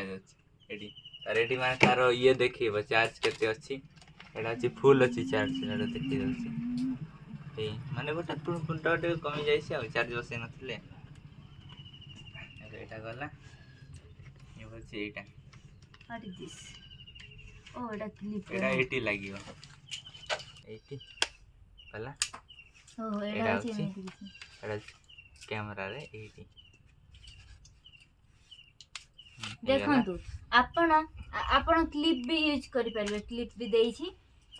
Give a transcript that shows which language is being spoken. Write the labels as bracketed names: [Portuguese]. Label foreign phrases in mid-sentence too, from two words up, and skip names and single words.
[Odia] ଚାର୍ଜ ଅଛି ଏଠି ତାର ଏଠି ମାନେ ତାର ଇଏ ଦେଖେଇବ ଚାର୍ଜ କେତେ ଅଛି ଏଟା ଅଛି ଫୁଲ୍ ଅଛି ଚାର୍ଜ ଏଟା ଦେଖେଇ ଦଉଛି ଏଇ ମାନେ ଗୋଟେ ପୁଣ୍ଟ ଟିକେ କମି ଯାଇଛି ଆଉ ଚାର୍ଜ ବସେଇ ନଥିଲେ ଏବେ ଏଇଟା ଗଲା ଏ ହଉଛି ଏଇଟା [English] What is this? [Odia] ଓ ଏଟା କ୍ଲିପ୍ ଏଇଟା ଏଇଠି ଲାଗିବ ଏଇଠି ଗଲା ଓହୋ ଏଇଟା ଏଇଟା ଅଛି ଅଛି। ଏମିତି କିଛି ଏଇଟା କ୍ୟାମେରାରେ ଏଇଠି ଦେଖନ୍ତୁ ଆପଣ ଆପଣ କ୍ଲିପ୍ ବି ୟୁଜ୍ କରିପାରିବେ କ୍ଲିପ୍ ବି ଦେଇଛି ତ